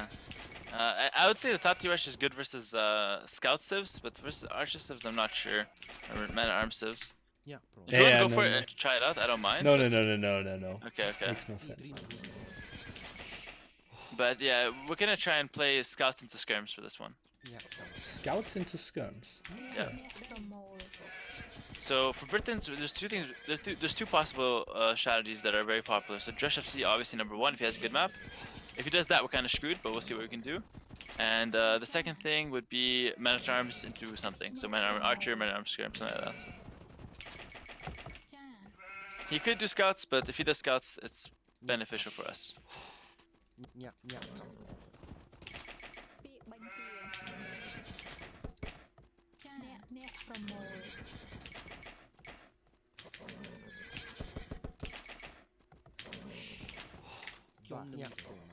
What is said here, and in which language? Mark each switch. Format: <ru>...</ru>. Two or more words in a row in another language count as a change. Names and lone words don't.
<en>I would say the Tati Rush is good versus scout civs, but versus archer civs, I'm not sure. Or man at arm civs.</en> <km>អ្នកប្រ</km> <en>If you want Yeah, to go no, for it no. and try it out, I don't mind. No, but... no. Okay, okay. Makes no sense. But yeah, we're gonna try and play scouts into skirms for this one.</en> <km>អ្នកសាងសង់</km> <en>Scouts into skirms. Yeah.</en> <km>អ្នកប្រមូល</km> <en>So for Britons, there's two things. There's two possible strategies that are very popular. So Drush FC, obviously number one, if he has a good map. If he does that, we're kind of screwed, but we'll see what we can do. And the second thing would be man at arms into something. So man at arm archer, man at arm skirm, something like that.</en> <km>ចា</km> <en>He could do scouts, but if he does scouts, it's beneficial for us.</en> <km>អ្នកកាប់ ពាក្យបញ្ជាចាអ្នកប្រមូល បាទអ្នកប្រមាណ</km>